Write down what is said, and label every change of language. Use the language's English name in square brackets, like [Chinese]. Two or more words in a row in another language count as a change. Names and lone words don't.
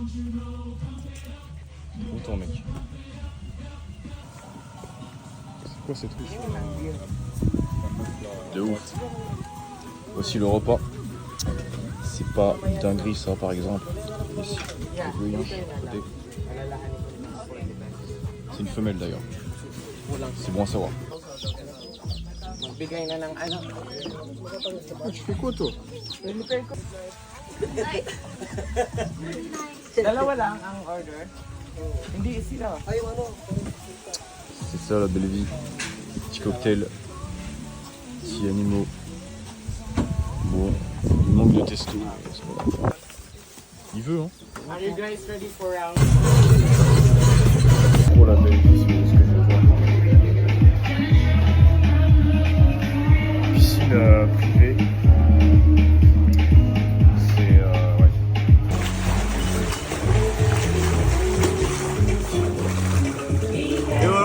[French] Content mec. C'est quoi ces trucs? De ouf. Voici le repas. C'est pas une dinguerie ça par exemple. Ici, le bouillon, côté. C'est une femelle d'ailleurs. C'est bon à savoir. [Filipino] Bigay na ng ano. [French] Tu fais quoi toi? [Filipino] Dalawa lang ang order. Hindi sila. [French] C'est ça la belle vie. Petit cocktail. Petits animaux. Bon, il manque de testo. Il veut hein. [English] Are you guys ready for round? [French] Trop la belle vie, c'est ce que je veux voir. Piscine privée. C'est ouais. Et voilà.